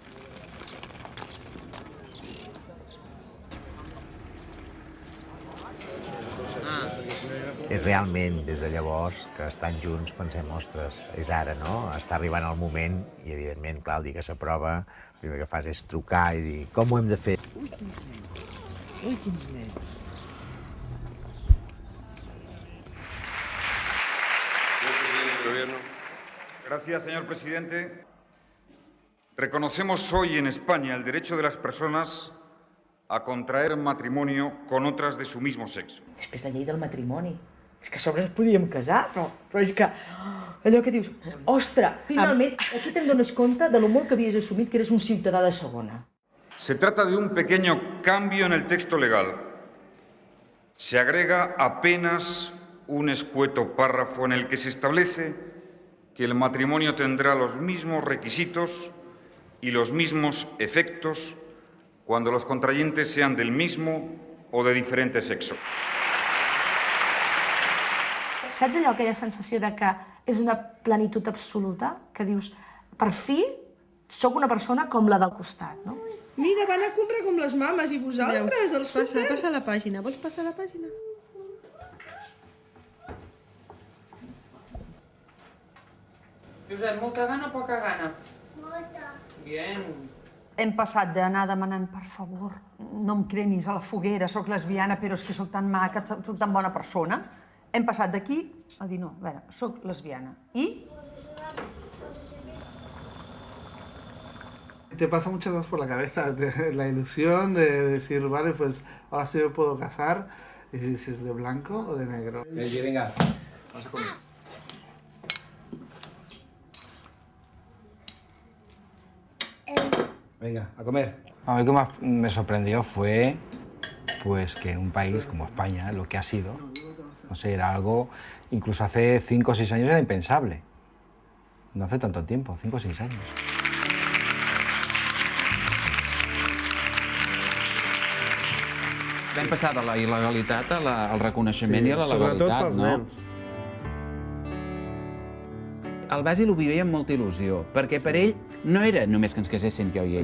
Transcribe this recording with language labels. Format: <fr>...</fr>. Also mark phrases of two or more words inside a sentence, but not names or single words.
<ca>És realment, des de llavors, que estan junts, pensem, ostres, és ara, no? Està arribant el moment i, evidentment, clar, el dia que s'aprova, el primer que fas és trucar i dir com ho hem de fer. Ui, quins nens. Ui, quins nens.</ca> <es>Gracias, señor presidente. Reconocemos hoy en España el derecho de las personas a contraer matrimonio con otras de su mismo sexo.</es> <ca>Després la llei del matrimoni. És que a sobre ens podíem casar, però és que allò que dius, ostres, finalment, aquí te'n dones compte de lo molt que havies assumit que eres un ciutadà de segona.</ca> <es>Se trata de un pequeño cambio en el texto legal. Se agrega apenas un escueto párrafo en el que se establece que el matrimonio tendrá los mismos requisitos y los mismos efectos cuando los contrayentes sean del mismo o de diferente sexo.</es> <ca>Saps allò, aquella sensació de que és una plenitud absoluta? Que dius, per fi, sóc una persona com la del costat, no? Mira, van a comprar com les mames i vosaltres, al súper. Passa la pàgina. Vols passar la pàgina? Josep, molta gana o poca gana? Molta. Bien. Hem passat d'anar demanant, per favor, no em cremis a la foguera, sóc lesbiana, però és que sóc tan maca, sóc tan bona persona. Hem passat d'aquí a dir, no, a veure, sóc lesbiana. I?</ca> <es>Te pasa muchas veces por la cabeza la ilusión de decir, vale, pues ahora sí me puedo casar. Y dices, ¿de blanco o de negro? Venga, vamos a comer. Venga, a comer. A mí lo que más me sorprendió fue pues, que en un país como España, lo que ha sido, no sé, era algo, incluso hace 5 o 6 años era impensable. No hace tanto tiempo, 5 o 6 años.</es> <ca>Vam passar de la il·legalitat al reconeixement i a la legalitat, pels no? nens. El Basil ho vivia amb molta il·lusió, perquè per ell no era només que ens caséssim jo i ell.</ca>